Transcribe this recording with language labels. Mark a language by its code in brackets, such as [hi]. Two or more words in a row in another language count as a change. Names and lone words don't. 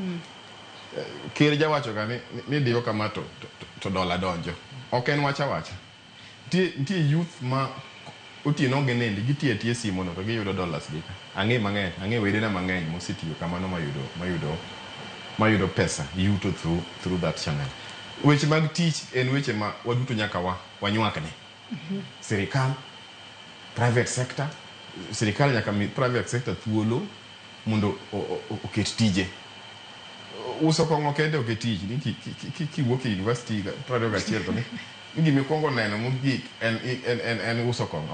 [luo] Ker jawacho ga ni diyo kama to dola donjo. Ok en wacha. Nitie youth ma otieno genendi gitiye simo no to giyudo dollars gi. Ang'e wedena mang'eny mosetiyo kamano mayudo pesa yuto [en] through that channel. [luo] Weche mag tich en weche ma waduto nyaka wanywakne. Sirikal, [en] private sector, [luo] sirikal nyaka mi [en] private sector [luo] thuolo mondo oket tije. Uso kong'o kende oket tich ni kiwuok e university 21 to ni gimi kongo neno mogik en uso kong'o.